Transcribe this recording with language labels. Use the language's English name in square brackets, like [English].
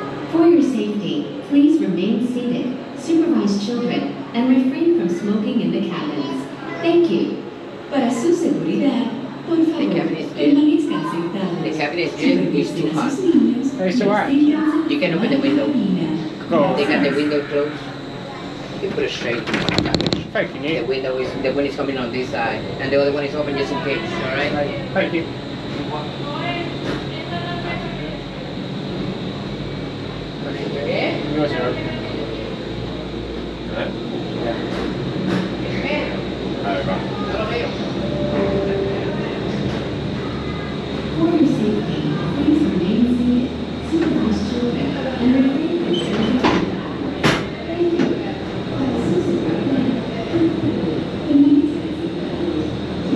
[English] For your safety, please remain seated, supervise children, and refrain from smoking in the cabins. Thank you. [Spanish] Para su seguridad, por favor, permanezcan sentados. [English] The cabinet is too hot. It's alright. You can open the window. Go. They got the window closed. You put it straight. Thank you, The Neil. window is the one is coming on this side, and the other one is open just in case. All right. Thank you. Yours are open. For your safety, please remain seated, supervise children, and refrain from smoking. Thank you. [Spanish] Para su seguridad, por favor, permanezcan